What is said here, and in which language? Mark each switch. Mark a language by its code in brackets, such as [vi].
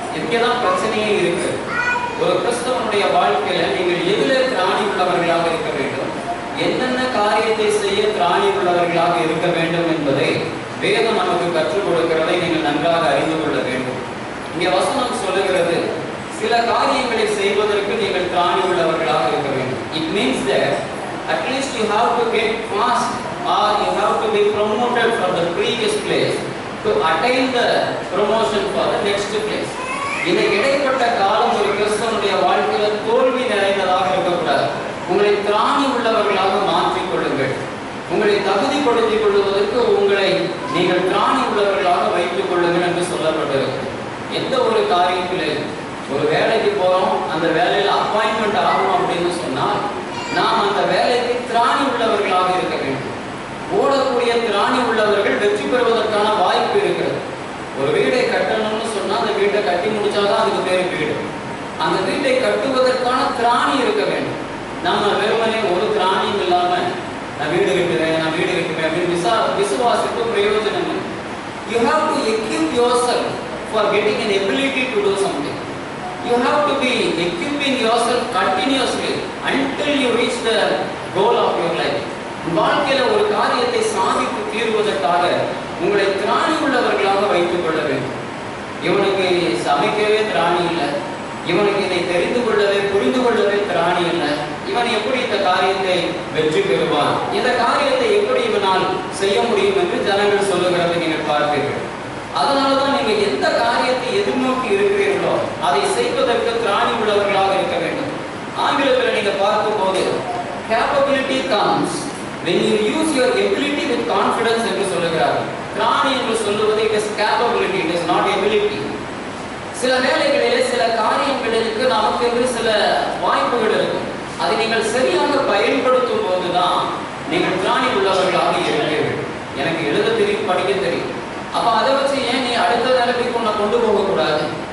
[ta] இங்கே தான் பிரச்சனையே இருக்கு. ஒரு கிறிஸ்தவனுடைய வாழ்க்கையில் நீங்கள் எதில் திராணி உள்ளவர்களாக இருக்க வேண்டும், என்னென்ன காரியத்தை செய்ய திராணி உள்ளவர்களாக இருக்க வேண்டும் என்பதை வேதம் நமக்கு கற்றுக் கொடுக்கிறதை நீங்கள் நன்றாக அறிந்து கொள்ள வேண்டும். இங்கே வசனம் சொல்லுகிறது, சில காரியங்களை செய்வதற்கு நீங்கள் திராணி உள்ளவர்களாக இருக்க வேண்டும். [en] It means that at least you have to get fast or you have to be promoted from the previous place to attain the promotion for the next place. [ta] இந்த இடைப்பட்ட காலம் ஒரு கிறிஸ்தவனுடைய வாழ்க்கையில் தோல்வி நிறைந்ததாக இருக்கக்கூடாது. உங்களை திராணி உள்ளவர்களாக மாற்றிக் கொள்ளுங்கள். உங்களை தகுதிப்படுத்திக் கொள்வதற்கு உங்களை நீங்கள் திராணி உள்ளவர்களாக வைத்துக் கொள்ளுங்கள் என்று சொல்லப்பட்டிருக்கு. எந்த ஒரு காரியத்தில் ஒரு வேலைக்கு போகிறோம், அந்த வேலையில் அப்பாயின்மெண்ட் ஆகும் அப்படின்னு சொன்னால் நாம் அந்த வேலைக்கு திராணி உள்ளவர்களாக இருக்க வேண்டும். ஓடக்கூடிய திராணி உள்ளவர்கள் வெற்றி பெறுவதற்கான வாய்ப்பு இருக்கிறது. ஒரு வீடை கட்டணும்னு சொன்னால் அந்த வீட்டை கட்டி முடிச்சாதான் அதுக்கு பேர் வீடு. அந்த வீட்டை கட்டுவதற்கான திராணி இருக்க வேண்டும். நம்ம வெறுமனே ஒரு திராணியும் இல்லாமல் நான் வீடு கட்டுவேன் அப்படின்னு விசுவாசித்து பிரயோஜனம் இல்லை. [en] You have to equip yourself for getting an ability to do something. You have to be equipping yourself continuously until you reach the goal of your life. [ta] வாழ்க்கையில் ஒரு காரியத்தை சாதித்து தீர்வதற்காக உங்களை திராணி உள்ளவர்களாக வைத்துக் கொள்ள வேண்டும். இவனுக்கு சமைக்கவே திராணி இல்லை, இவனுக்கு இதை தெரிந்து கொள்ளவே புரிந்து கொள்ளவே திராணி இல்லை, இவன் எப்படி இந்த காரியத்தை வெற்றி பெறுவான், இந்த காரியத்தை எப்படி இவனால் செய்ய முடியும் என்று ஜனங்கள் சொல்லுகிறதை நீங்கள் பார்ப்பீர்கள். அதனாலதான் நீங்க எந்த காரியத்தை எதிர்நோக்கி இருக்கிறீர்களோ அதை செய்வதற்கு திராணி உள்ளவர்களாக இருக்க வேண்டும். ஆங்கிலத்தில் நீங்க பார்க்கும்போது [en] capability comes when you use your ability with confidence [ta] என்று சொல்லுகிறார்கள். திராணி என்று சொல்லுவது [en] it is capability, it is not ability. [ta] சில வேளைகளிலே சில காரியங்களுக்கு நமக்கு என்று சில வாய்ப்புகள் இருக்கும். அதை நீங்கள் சரியாக பயன்படுத்தும் போதுதான் நீங்கள் திராணி உள்ளவர்களாக இருக்கிறீர்கள். எனக்கு எழுத தெரியும், படிக்க தெரியும், அப்ப அதை வச்சு ஏன் நீ அடுத்த நிலைமைக்கு உன்னை கொண்டு போகக்கூடாது?